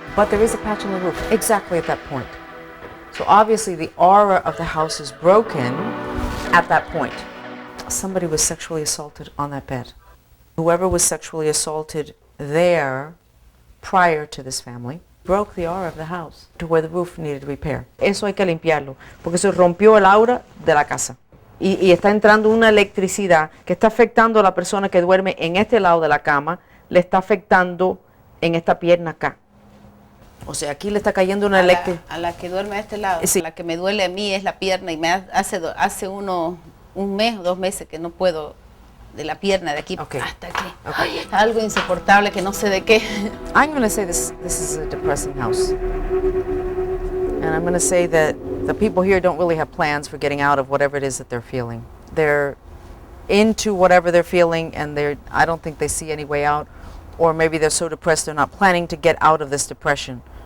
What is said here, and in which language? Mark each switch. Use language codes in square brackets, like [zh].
[en] But there is a patch on the roof, exactly at that point. So obviously the aura of the house is broken at that point. Somebody was sexually assaulted on that bed. Whoever was sexually assaulted there prior to this family broke the aura of the house to where the roof needed repair. [es] Eso hay que limpiarlo, porque se rompió el aura de la casa. Y está entrando una electricidad que está afectando a la persona que duerme en este lado de la cama, le está afectando en esta pierna acá. O sea, aquí le está cayendo una electricidad. A la que duerme a este lado, Sí. la que me duele a mí es la pierna y hace un mes o 2 meses que no puedo de la pierna de aquí hasta aquí. [en] Okay. [es] Algo insoportable que no sé de qué. [en] I'm going to say this is a depressing house. And I'm going to say that the people here don't really have plans for getting out of whatever it is that they're feeling. They're into whatever they're feeling, and I don't think they see any way out. Or maybe they're so depressed they're not planning to get out of this depression.